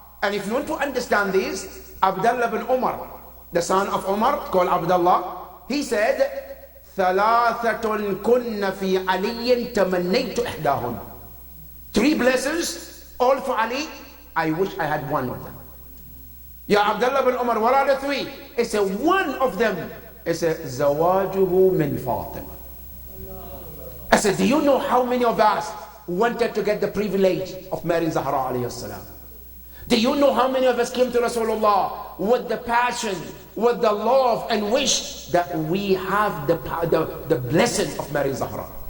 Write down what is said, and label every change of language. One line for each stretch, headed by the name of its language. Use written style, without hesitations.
English: And if you want to understand this, Abdullah bin Umar, the son of Umar, called Abdullah, he said,
Arabic: ثلاثة كن في علي تمنيت إحداهن.
English: 3 blessings, all for Ali. I wish I had one of them. Ya Abdullah bin Umar, what are the 3? It's a one of them. It's a
Arabic: زواجه من فاطمة.
English: I said, do you know how many of us wanted to get the privilege of marrying Zahra alayhi salam? Do you know how many of us came to Rasulullah with the passion, with the love and wish that we have the blessing of marrying Zahra?